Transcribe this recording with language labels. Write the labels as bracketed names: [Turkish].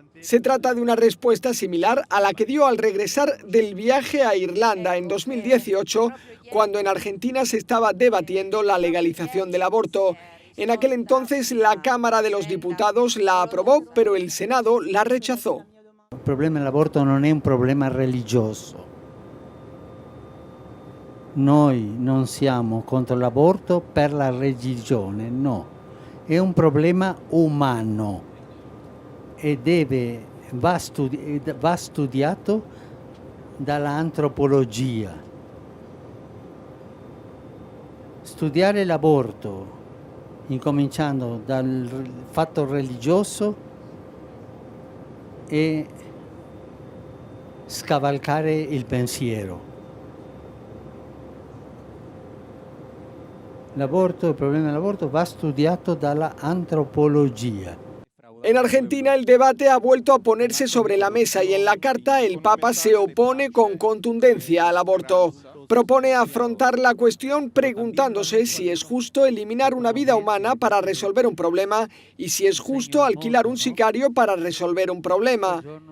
[Spanish] Se trata de una respuesta similar a la que dio al regresar del viaje a Irlanda en 2018, cuando en Argentina se estaba debatiendo la legalización del aborto. En aquel entonces la Cámara de los Diputados la aprobó, pero el Senado la rechazó. [Italian] Il problema dell'aborto non è un problema religioso. Noi non siamo contro l'aborto per la religione, no. È un problema umano e deve va studiato dall'antropologia. Studiare l'aborto, incominciando dal fatto religioso e scavalcare il pensiero. Il problema dell'aborto va studiato dall'antropologia. [Spanish] En Argentina el debate ha vuelto a ponerse sobre la mesa y en la carta el Papa se opone con contundencia al aborto. Propone afrontar la cuestión preguntándose si es justo eliminar una vida humana para resolver un problema y si es justo alquilar un sicario para resolver un problema.